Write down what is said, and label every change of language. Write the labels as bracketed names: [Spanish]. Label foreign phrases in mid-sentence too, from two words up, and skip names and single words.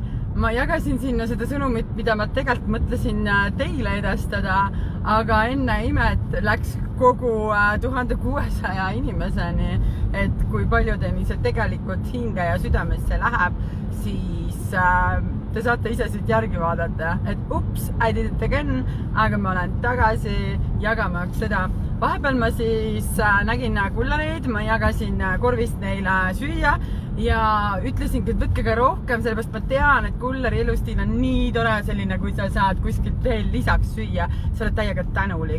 [Estonian] Ma jagasin sinna seda sõnumit, mida ma tegelikult mõtlesin teile edastada, aga enne imet läks kogu 1600 inimeseni, et kui paljudeni see tegelikult hinge ja südamesse läheb, siis te saate ise siit järgi vaadata, et ups, [English] I did it again, [Estonian] aga ma olen tagasi jagamaks seda. Vahepeal ma siis nägin kullareid, ma jagasin korvist neile süüa ja ütlesingi, et võtke ka rohkem, sellepärast ma tean, et kullari elustiil on nii tore selline, kui sa saad kuskilt veel lisaks süüa, sa oled täiega tänulik.